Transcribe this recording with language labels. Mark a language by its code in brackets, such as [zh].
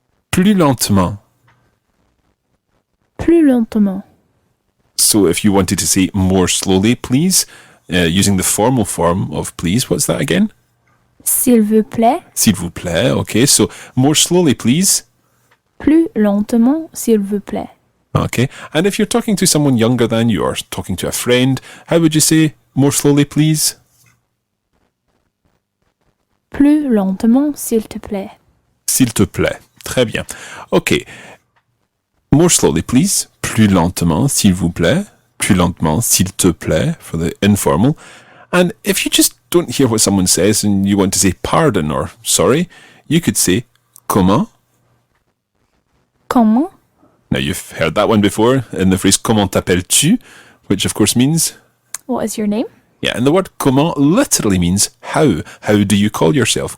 [fr] Plus lentement. Plus lentement. [en] So if you wanted to say more slowly, please, using the formal form of please, what's that again? [fr] S'il vous plaît. S'il vous plaît. [en] Okay, so more slowly, please. [fr] Plus lentement, s'il vous plaît. [en] Okay, and if you're talking to someone younger than you or talking to a friend, how would you say more slowly, please? [fr] Plus lentement, s'il te plaît. S'il te plaît. Très bien. [en] Okay, more slowly, please. [fr] Plus lentement, s'il vous plaît. plus lentement, s'il te plaît, [en] for the informal. And if you just don't hear what someone says and you want to say pardon or sorry, you could say comment. [fr] Comment? [en] Now, you've heard that one before in the phrase [fr] comment t'appelles-tu, [en] which of course means... What is your name? Yeah, and the word comment literally means how. How do you call yourself?